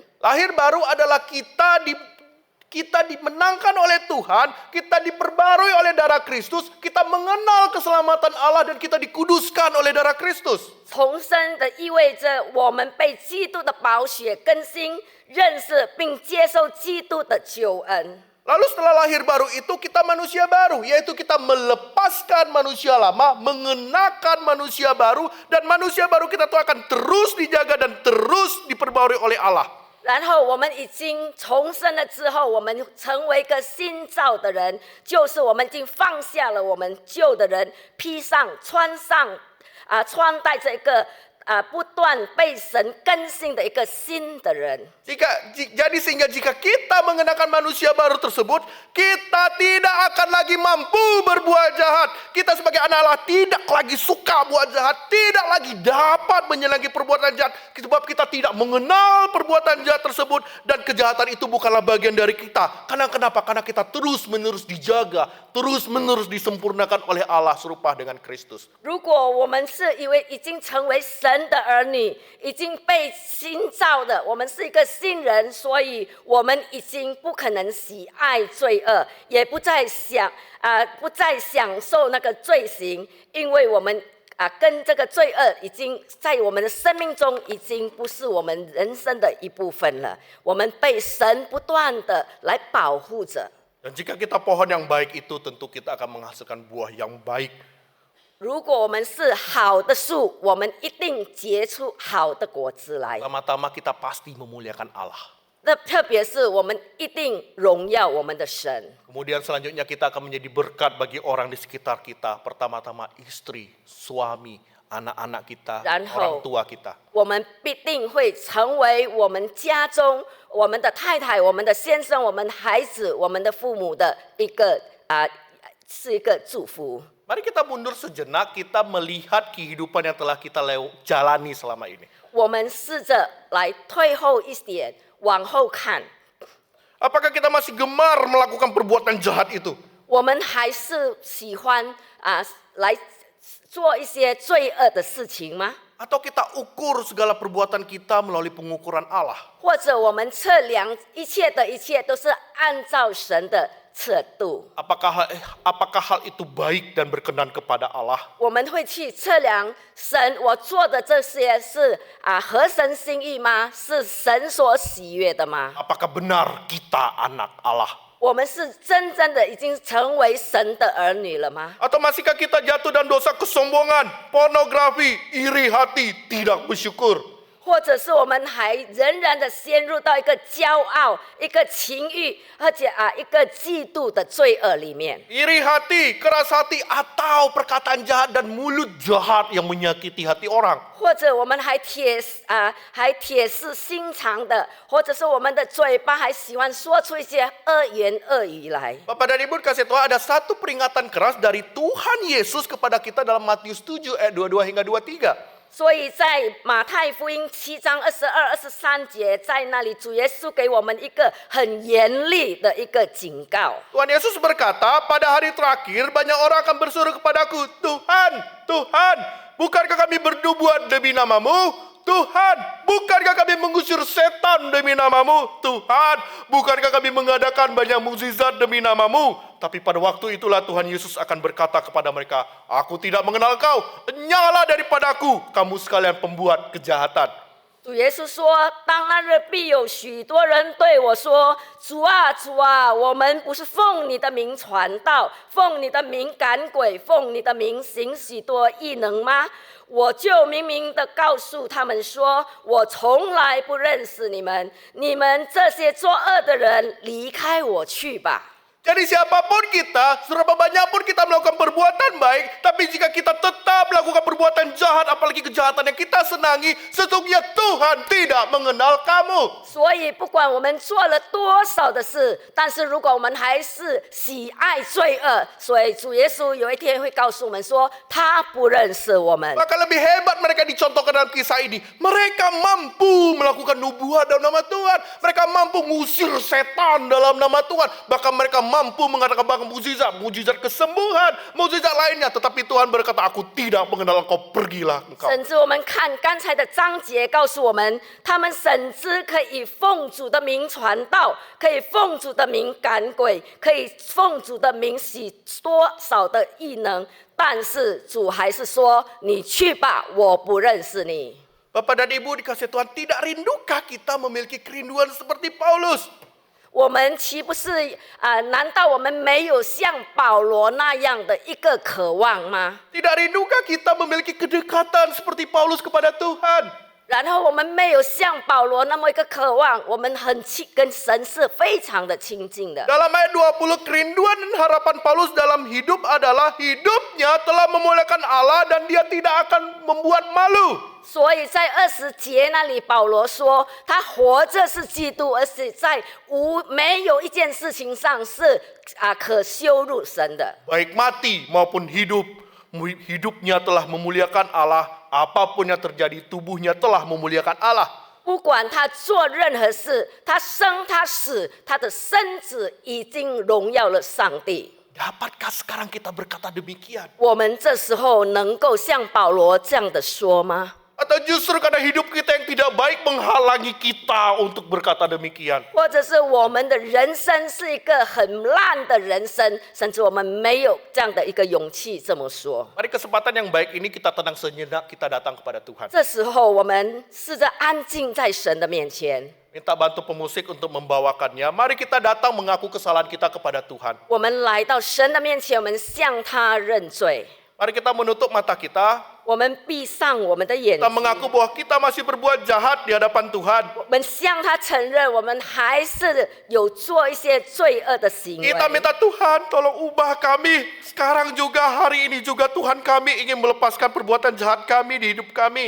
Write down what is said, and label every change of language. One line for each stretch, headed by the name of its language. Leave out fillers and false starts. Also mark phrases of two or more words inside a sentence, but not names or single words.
Indonesian: Lahir baru adalah kita dimenangkan oleh Tuhan, kita diperbarui oleh darah Kristus, kita mengenal keselamatan Allah dan kita dikuduskan oleh darah Kristus.
Chinese: 重生的意味着我们被基督的宝血更新，认识并接受基督的救恩。
Indonesian: Lalu setelah lahir baru itu kita manusia baru, yaitu kita melepaskan manusia lama, mengenakan manusia baru, dan manusia baru kita tuh akan terus dijaga dan terus diperbarui oleh Allah.
Chinese: 然后我们已经重生了之后，我们成为一个新造的人，就是我们已经放下了我们旧的人，披上穿戴着一个不断被神更新的一个新的人。
Indonesian: Sehingga jika kita mengenakan manusia baru tersebut, kita tidak akan lagi mampu berbuat jahat. Kita sebagai anak Allah tidak lagi suka buat jahat, tidak lagi dapat menyenangi perbuatan jahat. Sebab kita tidak mengenal perbuatan jahat tersebut dan kejahatan itu bukanlah bagian dari kita. Karena kenapa? Karena kita terus-menerus dijaga, terus-menerus disempurnakan oleh Allah serupa dengan Kristus.
Chinese: 如果我们是已经成为神的儿女，已经被新造的，我们是一个新人，所以我们已经不可能喜爱罪恶，也不再享受那个罪行，因为我们跟这个罪恶已经在我们的生命中已经不是我们人生的一部分了。我们被神不断的来保护着。
Indonesian: Dan jika kita pohon yang baik itu, tentu kita akan menghasilkan buah yang baik.
Chinese: 如果我们是好的树，我们一定结出好的果子来。
Indonesian: Pertama-tama kita pasti memuliakan Allah.
Chinese: 那特别是我们一定荣耀我们的神。
Indonesian: Kemudian selanjutnya kita akan menjadi berkat bagi orang di sekitar kita. Pertama-tama istri, suami, anak-anak kita, orang tua kita.
Chinese: 我们必定会成为我们家中、我们的太太、我们的先生、我们孩子、我们的父母的是一个祝福。
Indonesian: Mari kita mundur sejenak, kita melihat kehidupan yang telah kita jalani selama ini.
Chinese: 我们试着来退后一点，往后看。
Indonesian: Apakah kita masih gemar melakukan perbuatan jahat itu?
Chinese: 我们还是喜欢来做一些罪恶的事情吗？
Indonesian: Atau kita ukur segala perbuatan kita melalui pengukuran Allah?
Chinese: 或者我们测量一切都是按照神的测度。
Indonesian: apakah hal itu baik dan berkenan kepada Allah?
Chinese: 我们会去测量神，我做的这些是合神心意吗？是神所喜悦的吗？
Indonesian: Apakah benar kita anak Allah?
Chinese: 我们是真正的已经成为神的儿女了吗？
Indonesian: Atau masihkah kita jatuh dalam dosa kesombongan, pornografi, iri hati, tidak bersyukur?
Chinese: 或者是我们还仍然的陷入到一个骄傲、一个情欲，而且一个嫉妒的罪恶里面。
Indonesian: Iri hati, keras hati, atau perkataan jahat dan mulut jahat yang menyakiti hati orang.
Chinese: 或者我们还铁石心肠的，或者是我们的嘴巴还喜欢说出一些恶言恶语来。
Indonesian: Bapak dan Ibu kasih Tuhan, ada satu peringatan keras dari Tuhan Yesus kepada kita dalam Matius 7 ayat 22 hingga 23.
Chinese: 所以在马太福音7章22、23节，在那里主耶稣给我们一个很严厉的一个警告。
Indonesian: Tuhan Yesus berkata, pada hari terakhir banyak orang akan berseru kepadaku, Tuhan, Tuhan, bukankah kami bernubuat demi namamu? Tuhan, bukankah kami mengusir setan demi namamu? Tuhan, bukankah kami mengadakan banyak mukjizat demi namamu? Tapi pada waktu itulah Tuhan Yesus akan berkata kepada mereka, Aku tidak mengenal kau, enyahlah daripadaku, kamu sekalian pembuat kejahatan.
Chinese: 主耶稣说：“当那日必有许多人对我说：主啊，主啊，我们不是奉你的名传道，奉你的名赶鬼，奉你的名行许多异能吗？我就明明的告诉他们说：我从来不认识你们，你们这些作恶的人，离开我去吧。”
Indonesian: Jadi siapapun kita, seberapa banyak pun kita melakukan perbuatan baik, tapi jika kita tetap melakukan perbuatan jahat, apalagi kejahatan yang kita senangi, sesungguhnya Tuhan tidak mengenal kamu.
Chinese: 所以不管我们做了多少的事，但是如果我们还是喜爱罪恶，所以主耶稣有一天会告诉我们说，他不认识我们。
Indonesian: Maka lebih hebat mereka dicontohkan dalam kisah ini. Mereka mampu melakukan nubuat dalam nama Tuhan. Mereka mampu mengusir setan dalam nama Tuhan. Bahkan mereka mampu mengadakan mukjizat kesembuhan, mukjizat lainnya. Tetapi Tuhan berkata, Aku tidak mengenal engkau, pergilah engkau.
Chinese: 甚至我们看刚才的章节告诉我们，他们甚至可以奉主的名传道，可以奉主的名赶鬼，可以奉主的名许多少的异能，但是主还是说：“你去吧，我不认识你。”
Indonesian: Bapak dan Ibu dikasih Tuhan, tidak rindukah kita memiliki kerinduan seperti Paulus?
Chinese: 我们岂不是难道我们没有像保罗那样的一个渴望吗？
Indonesian: Tidak rindukah kita memiliki kedekatan seperti Paulus kepada Tuhan?
Chinese: 然后我们没有像保罗那么一个渴望，我们跟神是非常的亲近的。
Indonesian: Dalam ayat 20, kerinduan dan harapan Paulus dalam hidup adalah hidupnya telah memuliakan Allah dan dia tidak akan membuat malu.
Chinese: 所以在20节那里，保罗说他活着是基督，而且在没有一件事情上是可羞辱神的。
Indonesian: Baik mati maupun hidup, hidupnya telah memuliakan Allah. Apapun yang terjadi, tubuhnya telah memuliakan Allah.
Chinese: 不管他做任何事，他生他死，他的身子已经荣耀了上帝。
Indonesian: Dapatkah sekarang kita berkata demikian?
Chinese: 我们这时候能够像保罗这样的说吗？
Indonesian: Atau justru karena hidup kita yang tidak baik menghalangi kita untuk berkata demikian?
Chinese: 或者是我们的人生是一个很烂的人生，甚至我们没有这样的一个勇气这么说。
Indonesian: Mari kesempatan yang baik ini kita tenang sejenak, kita datang kepada Tuhan.
Chinese: 这时候我们试着安静在神的面前，
Indonesian: Minta bantu pemusik untuk membawakannya. Mari kita datang mengaku kesalahan kita kepada Tuhan.
Chinese: 我们来到神的面前，我们向他认罪。
Indonesian: Mari kita menutup mata kita.
Chinese: 我们闭上我们的眼
Indonesian: Kita
Chinese: 睛，
Indonesian: mengaku bahwa kita masih berbuat jahat di hadapan Tuhan.
Chinese: 我们向他承认，我们还是有做一些罪恶的行为。
Indonesian: Kita minta Tuhan tolong ubah kami. Sekarang juga, hari ini juga Tuhan kami ingin melepaskan perbuatan jahat kami di hidup kami.